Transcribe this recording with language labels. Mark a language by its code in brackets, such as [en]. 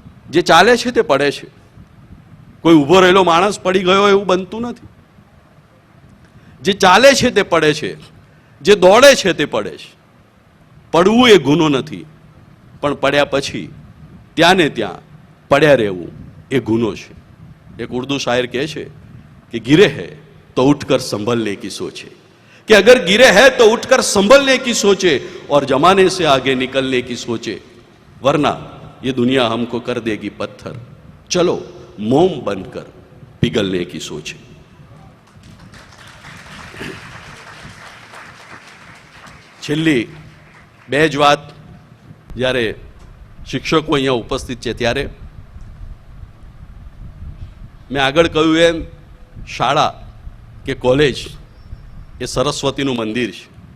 [gu] જે ચાલે છે તે પડે છે. કોઈ ઊભો રહેલો માણસ પડી ગયો એવું બનતું નથી. જે ચાલે છે તે પડે છે, જે દોડે છે તે પડે છે. પડવું એ ગુનો નથી, પણ પડ્યા પછી ત્યાં ને ત્યાં પડ્યા રહેવું એ ગુનો છે. એક ઉર્દू શાયર કહે છે [hi] कि गिरे है तो उठकर संभलने की सोचे, कि अगर गिरे है तो उठकर संभलने की सोचे और जमाने से आगे निकलने की सोचे, वरना ये दुनिया हमको कर देगी पत्थर, चलो मोम बनकर पिघलने की सोचे. [gu] છેલ્લી બે જ વાત જ્યારે શિક્ષકો અહીંયા ઉપસ્થિત છે ત્યારે મેં આગળ કહ્યું એમ શાળા કે કોલેજ એ સરસ્વતીનું મંદિર છે.